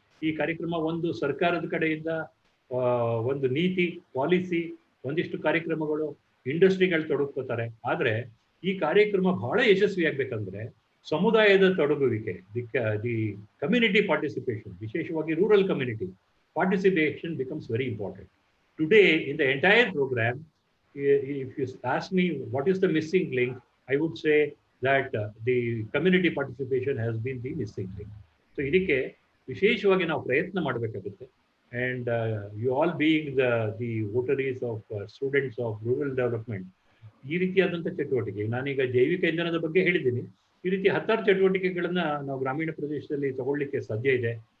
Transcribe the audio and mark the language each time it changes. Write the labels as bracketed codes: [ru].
[kn] ಈ ಕಾರ್ಯಕ್ರಮ ಒಂದು ಸರ್ಕಾರದ ಕಡೆಯಿಂದ ಒಂದು ನೀತಿ, ಪಾಲಿಸಿ, ಒಂದಿಷ್ಟು ಕಾರ್ಯಕ್ರಮಗಳು, ಇಂಡಸ್ಟ್ರಿಗಳು ತೊಡಗ್ಕೋತಾರೆ. ಆದರೆ ಈ ಕಾರ್ಯಕ್ರಮ ಬಹಳ ಯಶಸ್ವಿಯಾಗಬೇಕಂದ್ರೆ ಸಮುದಾಯದ ತೊಡಗುವಿಕೆ, [en] the community participation, [kn] ವಿಶೇಷವಾಗಿ [en] Rural community participation becomes very important. Today, in the entire program, if you ask me what is the missing link, I would say that the community participation has been the missing link. [kn] So, ಇದಕ್ಕೆ ವಿಶೇಷವಾಗಿ ನಾವು ಪ್ರಯತ್ನ ಮಾಡಬೇಕಾಗುತ್ತೆ. [en] And you all being the votaries of students of rural development, [kn] ಈ ರೀತಿಯಾದಂಥ ಚಟುವಟಿಕೆ, ನಾನೀಗ ಜೈವಿಕ ಇಂಧನದ ಬಗ್ಗೆ ಹೇಳಿದ್ದೀನಿ, ಈ ರೀತಿ 10 ಚಟುವಟಿಕೆಗಳನ್ನ ನಾವು ಗ್ರಾಮೀಣ ಪ್ರದೇಶದಲ್ಲಿ ತಗೊಳ್ಳಿಕ್ಕೆ ಸಾಧ್ಯ ಇದೆ.